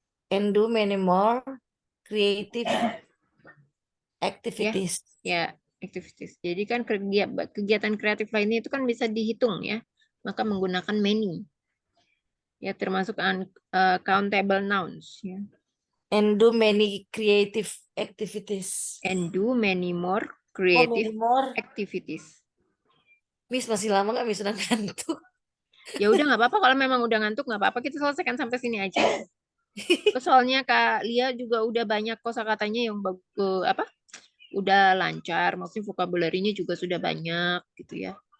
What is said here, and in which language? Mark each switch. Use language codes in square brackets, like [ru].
[en] And do many more creative activities. Ya, activities. [id] Jadi kan kegiatan kreatif lainnya itu kan bisa dihitung ya. Maka menggunakan many. Ya, termasuk countable nouns ya. [en] And do many creative activities. And do many more creative activities. [id] Miss masih lama nggak, Miss? Udah ngantuk. Ya udah nggak apa-apa, kalau memang udah ngantuk nggak apa-apa, kita selesaikan sampai sini aja. Soalnya Kak Lia juga udah banyak kosakatanya yang udah lancar, maksudnya vocabulary-nya juga sudah banyak gitu ya.